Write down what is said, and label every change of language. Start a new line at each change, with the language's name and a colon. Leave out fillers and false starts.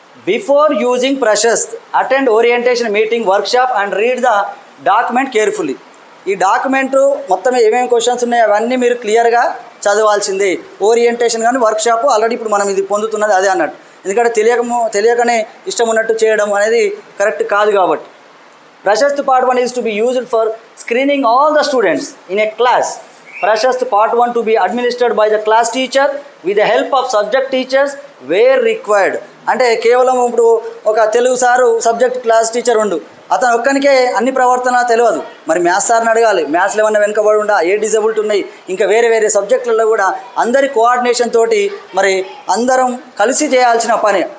English: Before using freshers attend orientation meeting workshop and read the document carefully.
Telugu: ఈ document మొత్తం ఏమేమి questions ఉన్నాయో అవన్నీ మీరు క్లియర్గా చదవాల్సిందే. ఓరియంటేషన్ కానీ వర్క్షాప్ ఆల్రెడీ ఇప్పుడు మనం ఇది పొందుతున్నది అదే అన్నట్టు. ఎందుకంటే తెలియకనే ఇష్టం ఉన్నట్టు చేయడం అనేది కరెక్ట్ కాదు. కాబట్టి
English: Freshers part 1 is to be used for screening all the students in a class. Freshers part 1 to be administered by the class teacher with the help of subject teachers where required.
Telugu: అంటే కేవలం ఇప్పుడు ఒక Telugu sir subject class teacher ఉండు, అతను ఒక్కనికే అన్ని ప్రవర్తన తెలియదు. మరి మ్యాథ్స్ సార్ని అడగాలి, మ్యాథ్స్లో ఏమన్నా వెనుకబడి ఉండా, ఏ డిజబిలిటీ ఉన్నాయి, ఇంకా వేరే వేరే సబ్జెక్టులలో కూడా అందరి కోఆర్డినేషన్ తోటి మరి అందరం కలిసి చేయాల్సిన పని.